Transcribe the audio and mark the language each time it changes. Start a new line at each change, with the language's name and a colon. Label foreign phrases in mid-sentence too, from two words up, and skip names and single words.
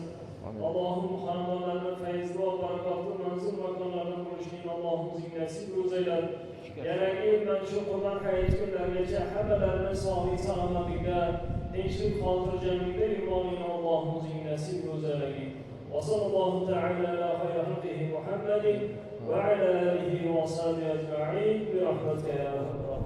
Uzbek: Allohim xonadonlarni fayzli va barakotli manzil makonlardan bo'lishini Allohim o'zingga nasib qilsin. Yangi mana shu Qur'on hayot kunlarigacha hammalarni sog'lik salomatlikda, tinchlik, xotirjamlikda yurganini Allohim o'zingga nasib qilsin.
Arabic: وصلى الله تعالى على خير خلقه محمد وعلى آله وصحبه أجمعين برحمتك يا أرحم